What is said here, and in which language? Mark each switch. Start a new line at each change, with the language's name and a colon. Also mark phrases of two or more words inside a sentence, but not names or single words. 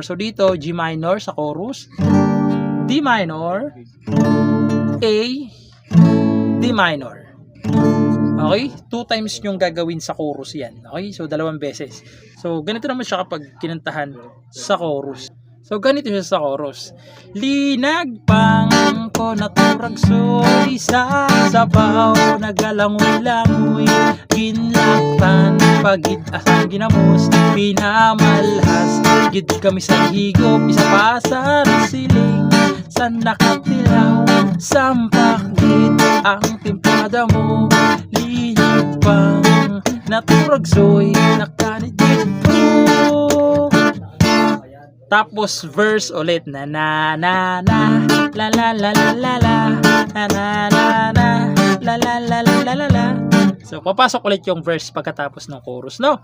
Filipino: So dito
English: G minor
Filipino: sa chorus,
English: D minor, A, D minor.
Filipino: Okay? 2 times yung gagawin sa chorus 'yan. Okay? So dalawang beses. So ganito naman siya kapag kinantahan sa chorus. So ganito siya sa chorus.
Hiligaynon: Linagpang ko naturagsoy sa sabaw, nagalangoy-langoy, ginlaktan pagid asang ginamos, pinamalhas gid kami sa higop, isa pa sa siling, sa nakatilaw, sampak gid ang timpada mo, linagpang naturagsoy, nakanit ko.
Filipino: Tapos verse ulit na la la la la la la la. So papasok ulit yung verse pagkatapos ng chorus, no?